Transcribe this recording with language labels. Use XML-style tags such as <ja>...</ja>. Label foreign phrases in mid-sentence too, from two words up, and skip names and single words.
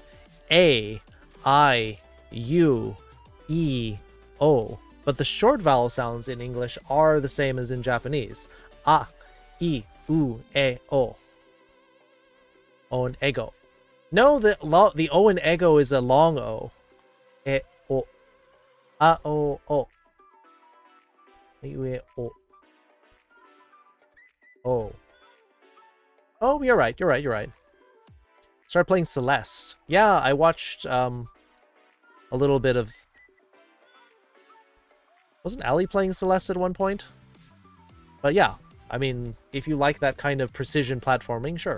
<ja>A, I, U, E, O.</ja> <en>But the short vowel sounds in English are the same as in Japanese.</en> <ja>A, I, U, E, O.</ja> <en>O and ego. No, the O in ego is a long O.</en> <ja>E, O. A, O, O. U, E, O. O.</ja> <en>Oh, you're right. Start playing Celeste. Yeah, I watched a little bit of... Wasn't Allie playing Celeste at one point? But yeah, I mean, if you like that kind of precision platforming, sure.</en>